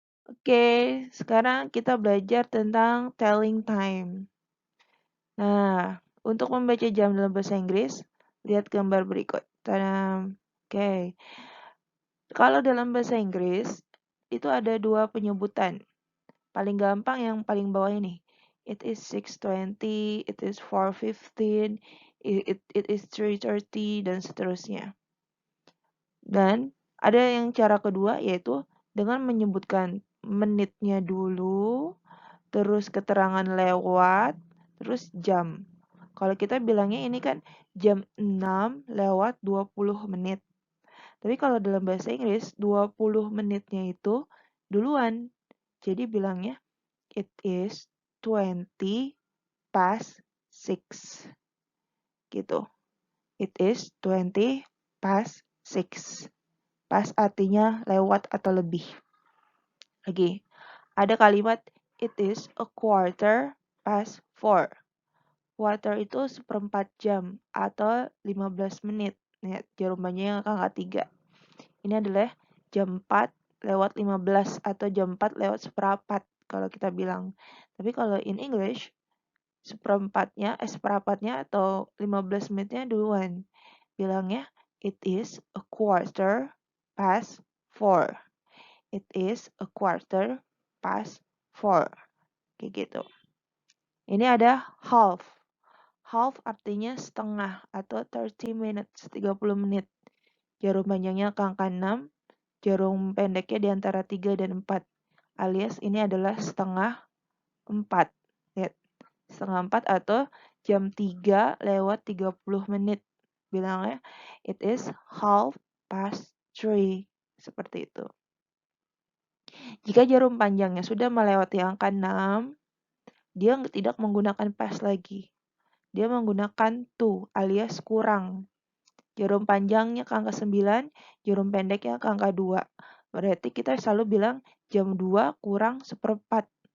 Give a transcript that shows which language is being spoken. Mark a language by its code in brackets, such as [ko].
[id] Oke, sekarang kita belajar tentang telling time. Nah, untuk membaca jam dalam bahasa Inggris, lihat gambar berikut. Tadam. Oke. Kalau dalam bahasa Inggris, itu ada dua penyebutan. Paling gampang yang paling bawah ini. [en] It is 6:20, it is 4:15, it is 3:30, [id] dan seterusnya. Dan ada yang cara kedua, yaitu dengan menyebutkan menitnya dulu, terus keterangan lewat, terus jam. Kalau kita bilangnya ini kan jam 6 lewat 20 menit. Tapi kalau dalam bahasa Inggris, 20 menitnya itu duluan. Jadi bilangnya, [en] it is 20 past 6. [id] Gitu. [en] It is 20 past 6. [id] Pas artinya lewat atau lebih. Lagi, ada kalimat [en] it is a quarter past 4. [id] Quarter itu seperempat jam atau 15 menit. Nih, jawabannya yang angka 3. Ini adalah jam 4 lewat 15 atau jam 4 lewat seperempat kalau kita bilang. Tapi kalau [en] in English, [id] seperempatnya atau 15 menitnya duluan. Bilangnya, [en] it is a quarter past 4. It is a quarter past 4. [id] Kayak gitu. Ini ada half. Half artinya setengah atau [en] 30 minutes, [id] 30 menit. Jarum panjangnya ke angka 6, jarum pendeknya di antara 3 dan 4. Alias ini adalah setengah 4. Lihat. Setengah 4 atau jam 3 lewat 30 menit. Bilangnya, [en] it is half past 3. [id] Seperti itu. Jika jarum panjangnya sudah melewati angka 6, dia tidak menggunakan past lagi. Dia menggunakan to alias kurang. Jarum panjangnya ke angka 9, jarum pendeknya ke angka 2. Berarti kita selalu bilang jam 2 kurang seperempat.